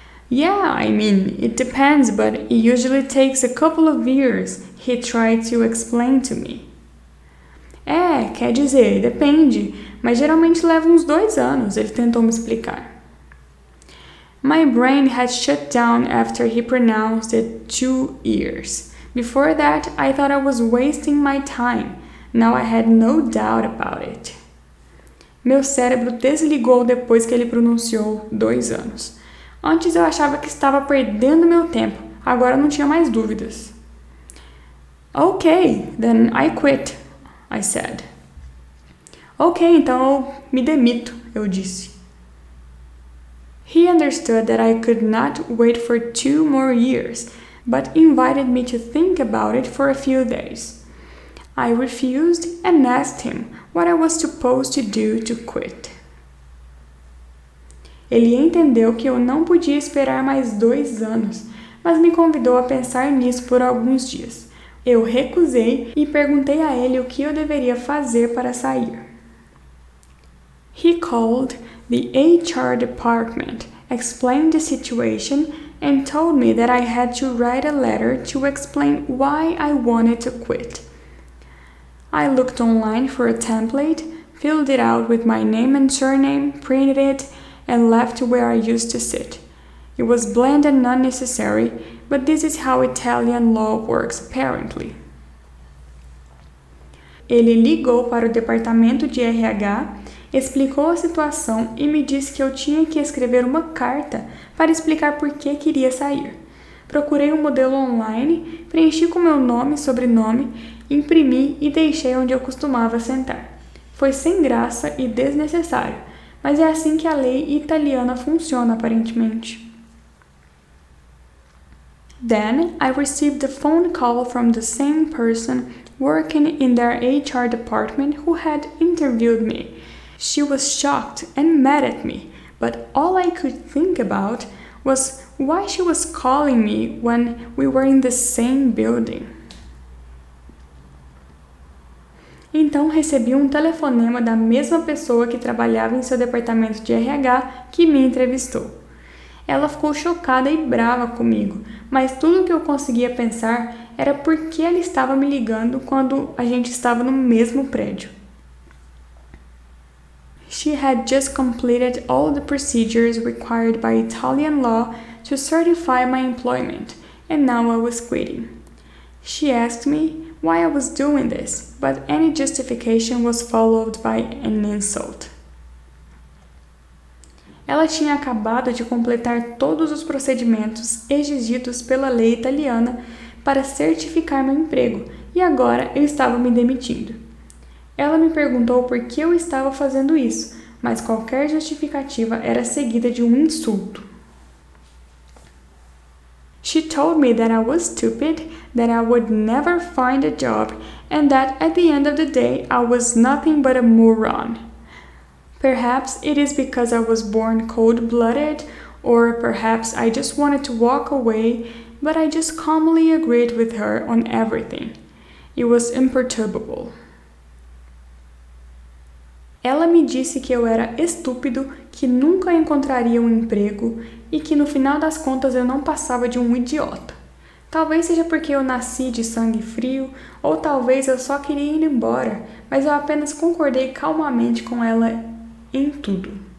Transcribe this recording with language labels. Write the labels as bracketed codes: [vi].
[en] Yeah, I mean, it depends, but it usually takes a couple of years, he tried to explain to me. [pt] Quer dizer, depende, mas geralmente leva uns 2 anos, ele tentou me explicar. [en] My brain had shut down after he pronounced it 2 years. Before that, I thought I was wasting my time. Now I had no doubt about it. [pt] Meu cérebro desligou depois que ele pronunciou 2 anos. Antes eu achava que estava perdendo meu tempo, agora não tinha mais dúvidas. [en] Okay, then I quit, I said. [pt] Ok, então eu me demito, eu disse. [en] He understood that I could not wait for 2 more years, but invited me to think about it for a few days. I refused and asked him what I was supposed to do to quit. [pt] Ele entendeu que eu não podia esperar mais 2 anos, mas me convidou a pensar nisso por alguns dias. Eu recusei e perguntei a ele o que eu deveria fazer para sair. [en] He called the HR department, explained the situation, and told me that I had to write a letter to explain why I wanted to quit. I looked online for a template, filled it out with my name and surname, printed it, and left where I used to sit. It was bland and unnecessary, but this is how Italian law works, apparently. [pt] Ele ligou para o departamento de RH, explicou a situação e me disse que eu tinha que escrever uma carta para explicar por que queria sair. Procurei um modelo online, preenchi com meu nome e sobrenome, imprimi e deixei onde eu costumava sentar. Foi sem graça e desnecessário, mas é assim que a lei italiana funciona aparentemente. [en] Then I received a phone call from the same person working in their HR department who had interviewed me. She was shocked and mad at me, but all I could think about was why she was calling me when we were in the same building. [pt] Então recebi um telefonema da mesma pessoa que trabalhava em seu departamento de RH que me entrevistou. Ela ficou chocada e brava comigo, mas tudo o que eu conseguia pensar era por que ela estava me ligando quando a gente estava no mesmo prédio. [en] She had just completed all the procedures required by Italian law to certify my employment, and now I was quitting. She asked me why I was doing this, but any justification was followed by an insult. [pt] Ela tinha acabado de completar todos os procedimentos exigidos pela lei italiana para certificar meu emprego e agora eu estava me demitindo. Ela me perguntou por que eu estava fazendo isso, mas qualquer justificativa era seguida de um insulto. [en] She told me that I was stupid, that I would never find a job, and that at the end of the day I was nothing but a moron. Perhaps it is because I was born cold-blooded, or perhaps I just wanted to walk away, but I just calmly agreed with her on everything. It was imperturbable. [pt] Ela me disse que eu era estúpido, que nunca encontraria um emprego e que no final das contas eu não passava de um idiota. Talvez seja porque eu nasci de sangue frio, ou talvez eu só queria ir embora, mas eu apenas concordei calmamente com ela em tudo.